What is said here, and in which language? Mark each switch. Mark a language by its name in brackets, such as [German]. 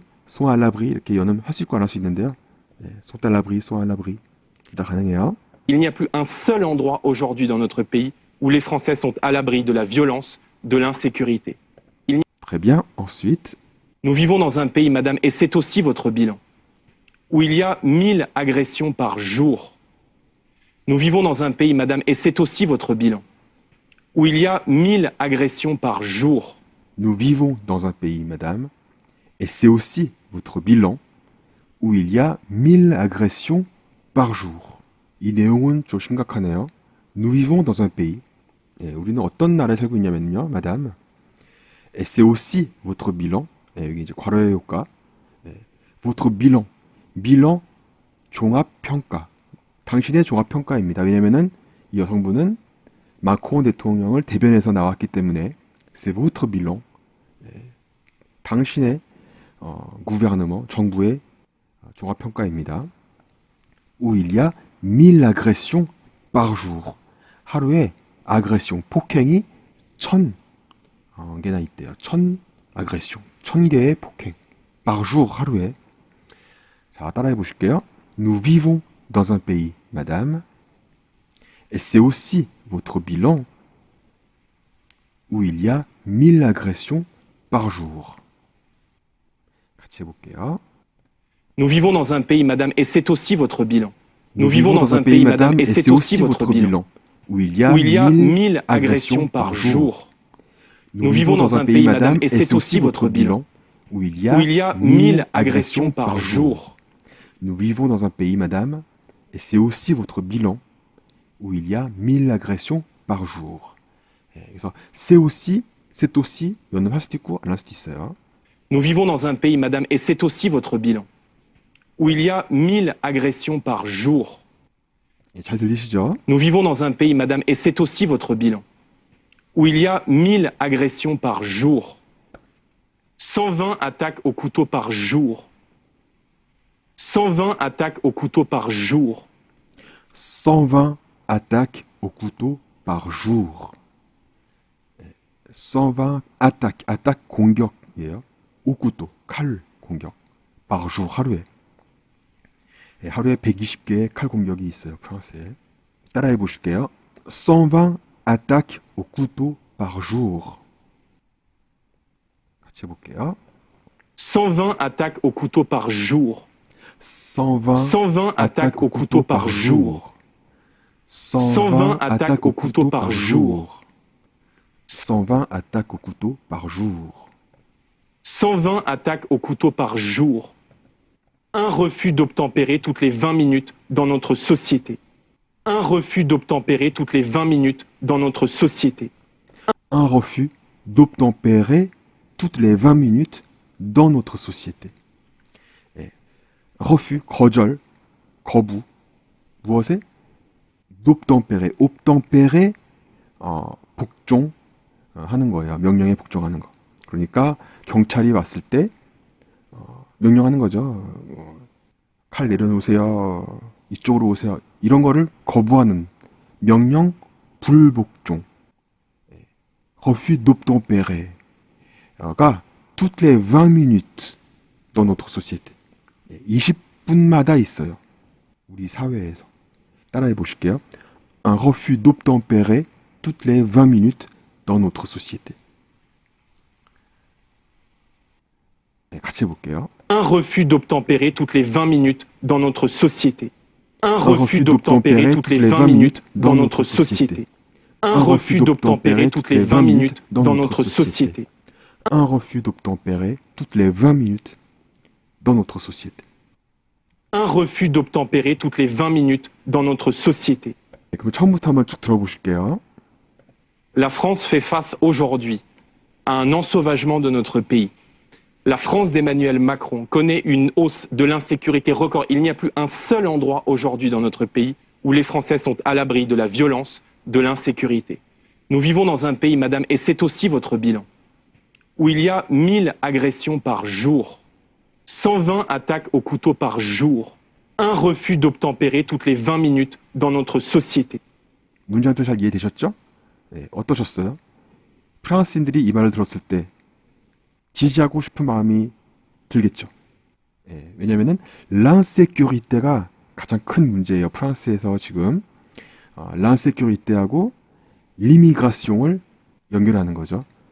[French] sont à l'abri, [Korean] 이렇게 연음 할 수 있고 안 할 수 있는데요. [French] sont à l'abri. [Korean] 다 가능해요. [French] Il n'y a plus un seul endroit aujourd'hui dans notre pays où les Français sont à l'abri de la violence, de l'insécurité. Très bien. Ensuite, nous vivons dans un pays, madame, et c'est aussi votre bilan, où il y a 1000 agressions par jour. Nous vivons dans un pays, madame, et c'est aussi votre bilan, où il y a 1000 agressions par jour. Nous vivons dans un pays, madame, et c'est aussi votre bilan, où il y a 1000 agressions par jour. [Korean] 이 내용은 좀 심각하네요. [French] Nous vivons dans un pays. [Korean] 우리는 어떤 나라에 살고 있냐면요, madame. [French] Et c'est aussi votre bilan. [Korean] 여기 이제 괄호의 효과. [French] votre bilan. [Korean] bilan 종합평가. 당신의 종합평가입니다. 왜냐면은 이 여성분은 마크롱 대통령을 대변해서 나왔기 때문에 [French] c'est votre bilan. [Korean] 당신의 gouvernement, 정부의 종합평가입니다. [French] où il y a 1000 agressions par jour. [Korean] 하루에 agression, 폭행이 1000개나 있대요. 1000 agression, 1000개의 폭행. [French] par jour, [Korean] 하루에. 자, 따라해 보실게요. [French] Nous vivons dans un pays, madame, et c'est aussi votre bilan où il y a 1000 agressions par jour. [Korean] 같이 해볼게요. [French] Nous vivons dans un pays, madame, et c'est aussi votre bilan. Nous vivons dans un pays, madame, et c'est aussi votre bilan, où il y a 1000 agressions par jour. Nous vivons dans un pays, madame, et c'est aussi votre bilan, où il y a 1000 agressions par jour. Nous vivons dans un pays, madame, et c'est aussi votre bilan, où il y a 1000 agressions par jour. [Korean] 그래서 [French] c'est aussi, [Korean] 연습할 수도 있고 안 할 수도 있어요. [French] Nous vivons dans un pays, madame, et c'est aussi votre bilan, où il y a 1000 agressions par jour. [Korean] 잘 들리시죠? [French] Nous vivons dans un pays, madame, et c'est aussi votre bilan, où il y a 1000 agressions par jour. 120 attaques au couteau par jour. 120 attaques au couteau par jour. 120 attaques au couteau par jour. 120 attaques, attaque [Korean] 공격이에요. [French] au couteau, [Korean] 칼 공격. [French] par jour, [Korean] 하루에. 하루에 120개의 칼 공격이 있어요, 프랑스에. 따라해 보실게요. [French] 120 attaques au couteau par jour. [Korean] 같이 해볼게요. [French] 120 attaques au couteau par jour. 120 attaques au couteau par jour. 120 attaques au couteau par jour. 120 attaques au couteau par jour. 120 attaques au couteau par jour. Un refus d'obtempérer toutes les 20 minutes dans notre société. Un refus d'obtempérer toutes les 20 minutes dans notre société. Un refus d'obtempérer toutes les 20 minutes dans notre société. [Korean] 예, refus, 거절, 거부, 무엇에? d'obtempérer, obtempérer, 복종 하는 거예요. 명령에 복종하는 거. 그러니까 경찰이 왔을 때 명령하는 거죠. 칼 내려놓으세요. 이쪽으로 오세요. 이런 거를 거부하는 명령 불복종. [French] refus d'obtempérer가 toutes les 20 minutes dans notre société. [Korean] 20분마다 있어요. 우리 사회에서. 따라해 보실게요. [French] Un refus d'obtempérer toutes les 20 minutes dans notre société. [Korean] 네, 같이 해볼게요. [French] Un refus d'obtempérer toutes les 20 minutes dans notre société. Un refus d'obtempérer toutes les 20 minutes dans notre société. Un refus d'obtempérer toutes les 20 minutes dans notre société. Un refus d'obtempérer toutes les 20 minutes dans notre société. Un refus d'obtempérer toutes les 20 minutes dans notre société. [Korean] 네, 그럼 처음부터 한번 쭉 들어보실게요. [French] La France fait face aujourd'hui à un ensauvagement de notre pays. La France d'Emmanuel Macron connaît une hausse de l'insécurité record. Il n'y a plus un seul endroit aujourd'hui dans notre pays où les Français sont à l'abri de la violence, de l'insécurité. Nous vivons dans un pays, madame, et c'est aussi votre bilan, où il y a 1000 agressions par jour, 120 attaques au couteau par jour, un refus d'obtempérer toutes les 20 minutes dans notre société. [Korean] 문장도 잘 이해되셨죠? 네, 어떠셨어요? 프랑스인들이 이 말을 들었을 때 지지하고 싶은 마음이 들겠죠. 예, 왜냐면은 l'insécurité가 가장 큰 문제예요. 프랑스에서 지금 l'insécurité하고 l'immigration을 연결하는 거죠.